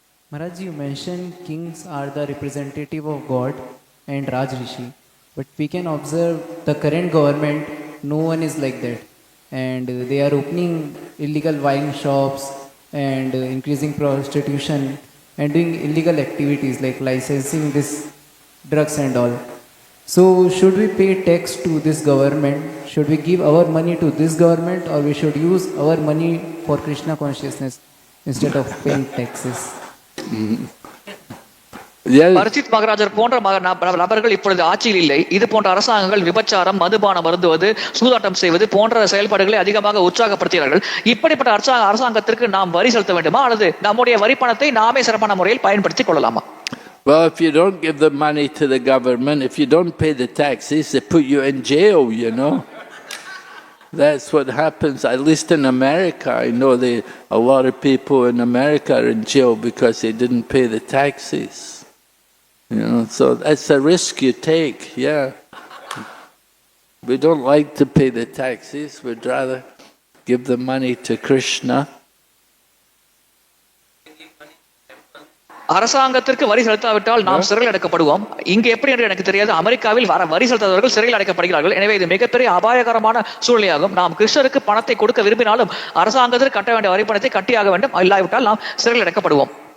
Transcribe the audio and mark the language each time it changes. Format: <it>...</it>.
<en>Maharaj, you mentioned kings are the representative of God and Raj Rishi, but we can observe the current government, no one is like that, and they are opening illegal wine shops and increasing prostitution and doing illegal activities like licensing this drugs and all. So should we pay tax to this government? Should we give our money to this government, or we should use our money for Krishna consciousness instead of paying taxes?</en> <ta>Parikshit மகாராஜர் போன்ற நபர்கள் இப்பொழுது ஆட்சியில் இல்லை. இது போன்ற அரசாங்கங்கள் விபச்சாரம், மதுபானம் அருந்துவது, சூதாட்டம் செய்வது போன்ற செயல்பாடுகளை அதிகமாக உற்சாகப்படுத்துகிறார்கள். இப்படிப்பட்ட அரசாங்கத்திற்கு நாம் வரி செலுத்த வேண்டுமா, அல்லது நம்முடைய வரி பணத்தை நாமே சிறப்பான முறையில் பயன்படுத்திக் கொள்ளலாமா?</ta> <en>Well, if you don't give the money to the government, if you don't pay the taxes, they put you in jail, That's what happens, at least in America. I know a lot of people in America are in jail because they didn't pay the taxes. So that's a risk you take, yeah. We don't like to pay the taxes, we'd rather give the money to Krishna.</en> <ta>அரசாங்கத்திற்கு வரி செலுத்தாவிட்டால் நாம் சிறையில் அடைக்கப்படுவோம். இங்கு எப்படி என்று எனக்கு தெரியாது. அமெரிக்காவில் வரி செலுத்தாதவர்கள் சிறையில் அடைக்கப்படுகிறார்கள். எனவே இது மிகப்பெரிய அபாயகரமான சூழ்நிலையாகும். நாம் கிருஷ்ணருக்கு பணத்தை கொடுக்க விரும்பினாலும் அரசாங்கத்திற்கு கட்ட வேண்டிய வரி பணத்தை கட்டியாக வேண்டும். இல்லாவிட்டால் நாம் சிறையில் அடைக்கப்படுவோம்.</ta>